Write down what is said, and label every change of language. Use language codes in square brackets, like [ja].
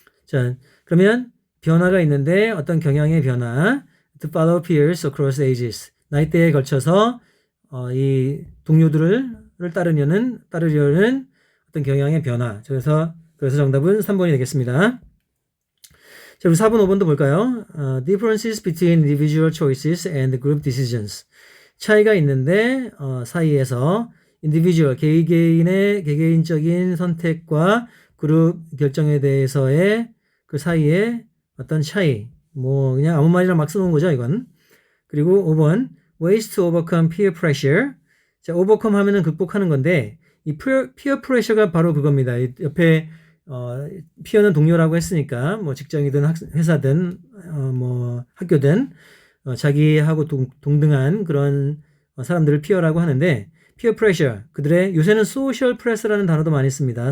[ko] 자, 그러면 변화가 있는데 어떤 경향의 변화, to follow peers across ages. 나이대에 걸쳐서 이 동료들을 따르려는 어떤 경향의 변화. 그래서 정답은 3번이 되겠습니다. 자, 우리 4번, 5번도 볼까요? [en] differences between individual choices and group decisions. [ko] 차이가 있는데 사이에서 individual, 개개인적인 선택과 그룹 결정에 대해서의 그 사이에 어떤 차이. 뭐 그냥 아무 말이나 막 써놓은 거죠, 이건. [en] 그리고 5번, ways to overcome peer pressure. [ko] 자, overcome 하면은 극복하는 건데 이 peer pressure가 바로 그겁니다. 옆에 피어는 동료라고 했으니까 뭐 직장이든 회사든 뭐 학교든 자기하고 동등한 그런 사람들을 피어라고 하는데 peer pressure, 그들의 요새는 social pressure 라는 단어도 많이 씁니다.